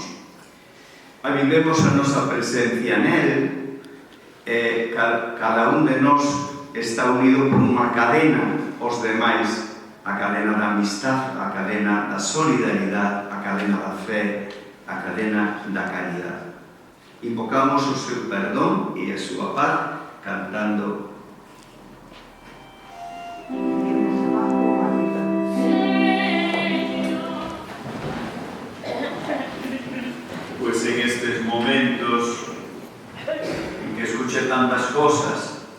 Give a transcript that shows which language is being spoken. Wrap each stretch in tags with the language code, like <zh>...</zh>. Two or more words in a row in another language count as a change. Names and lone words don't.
<gl>Avivemos a nosa presencia nel, cada un de nós está unido por unha cadena aos demais, a cadena da amistad, a cadena da solidaridade, a cadena da fe, a cadena da caridade. Invocamos o seu perdón e a súa paz cantando</gl> <es>pues en estos momentos en que escuché tantas cosas,</es>